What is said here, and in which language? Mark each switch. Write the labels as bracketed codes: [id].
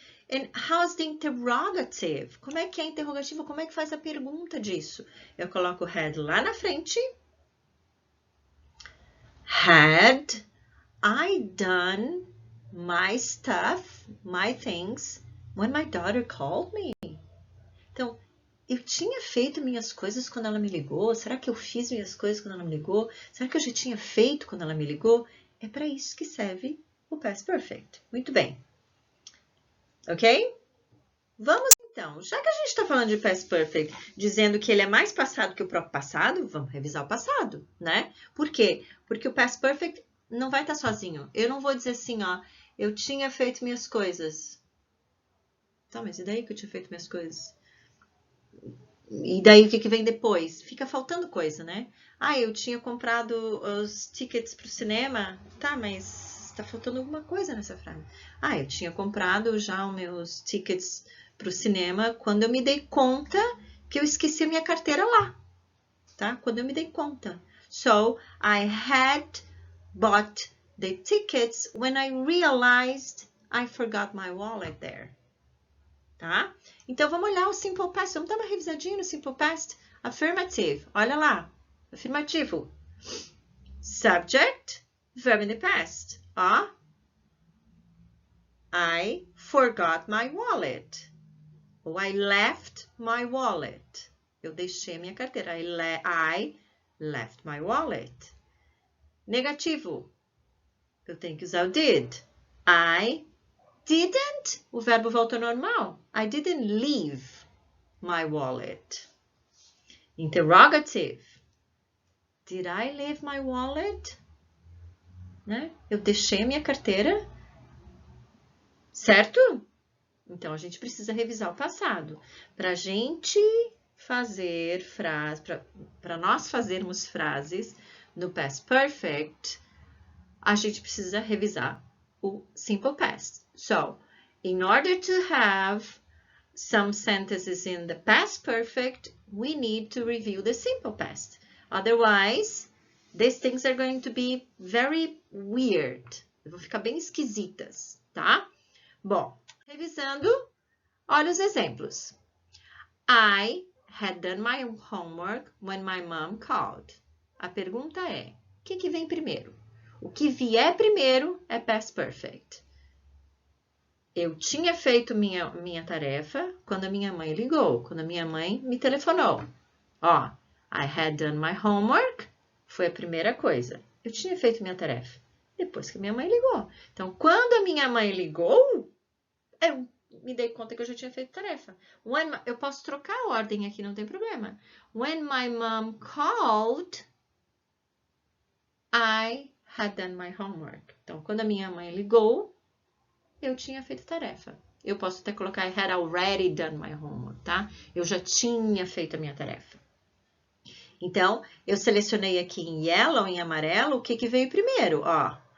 [en] And how's the interrogative? [pt] Como é que é a interrogativa? Como é que faz a pergunta disso? Eu coloco had lá na frente. [en] Had I done my stuff, my things, when my daughter called me? [pt] Então, eu tinha feito minhas coisas quando ela me ligou? Será que eu fiz minhas coisas quando ela me ligou? Será que eu já tinha feito quando ela me ligou? É para isso que serve o past perfect. Muito bem. Ok? Vamos então, já que a gente está falando de past perfect, dizendo que ele é mais passado que o próprio passado, vamos revisar o passado, né? Por quê? Porque o past perfect não vai estar sozinho. Eu não vou dizer assim, ó, eu tinha feito minhas coisas. Tá, mas e daí que eu tinha feito minhas coisas? E daí o que vem depois? Fica faltando coisa, né? Ah, eu tinha comprado os tickets para o cinema. Tá, mas está faltando alguma coisa nessa frase. Ah, eu tinha comprado já os meus tickets para o cinema quando eu me dei conta que eu esqueci a minha carteira lá. Tá? Quando eu me dei conta. [en] So, I had bought the tickets when I realized I forgot my wallet there. [pt] Tá? Então, vamos olhar o Simple Past. Vamos dar uma revisadinha no Simple Past. Affirmative. Olha lá. Afirmativo. [en] Subject, verb in the past. [pt] Ó. [en] I forgot my wallet. Ou I left my wallet. [pt] Eu deixei a minha carteira. [en] I left my wallet. Negativo. [pt] Eu tenho que usar o did. I didn't. O verbo volta ao normal. I didn't leave my wallet. [en] Interrogative. Did I leave my wallet? Né? [pt] Eu deixei a minha carteira. Certo? Então, a gente precisa revisar o passado. Para a gente fazer frases, para nós fazermos frases no Past Perfect, a gente precisa revisar o Simple Past. [en] So, in order to have some sentences in the Past Perfect, we need to review the Simple Past. Otherwise, these things are going to be very weird. [pt] Vão ficar bem esquisitas, tá? Bom, revisando, olha os exemplos. [en] I had done my homework when my mom called. [pt] A pergunta é, o que vem primeiro? O que vier primeiro é Past Perfect. Eu tinha feito minha tarefa quando a minha mãe ligou, quando a minha mãe me telefonou. Ó, I had done my homework foi a primeira coisa. Eu tinha feito minha tarefa depois que a minha mãe ligou. Então, quando a minha mãe ligou, eu me dei conta que eu já tinha feito tarefa. Eu posso trocar a ordem aqui, não tem problema. [en] When my mom called, I had done my homework. [pt] Então, quando a minha mãe ligou, eu tinha feito tarefa. Eu posso até colocar I had already done my homework, tá? Eu já tinha feito a minha tarefa. Então, eu selecionei aqui em yellow, em amarelo, o que veio primeiro, ó.